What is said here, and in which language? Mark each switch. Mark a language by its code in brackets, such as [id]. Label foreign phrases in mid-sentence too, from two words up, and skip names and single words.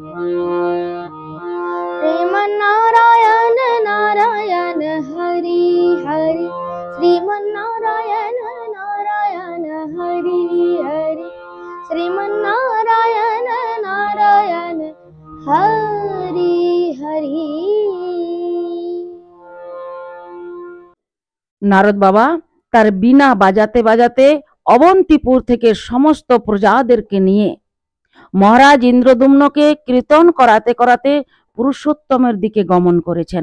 [hi] श्रीमन्नारायण नारायण हरि श्रीमन्नारायण नारायण हरि हरि श्रीमन्नारायण नारायण हरि हरि। [bn] নারদ বাবা তার বীণা বাজাতে বাজাতে অবন্তিপুর থেকে সমস্ত প্রজাদেরকে নিয়ে মহারাজ ইন্দ্রদুম্নকে কীর্তন করাতে করাতে পুরুষোত্তমের দিকে গমন করেছেন।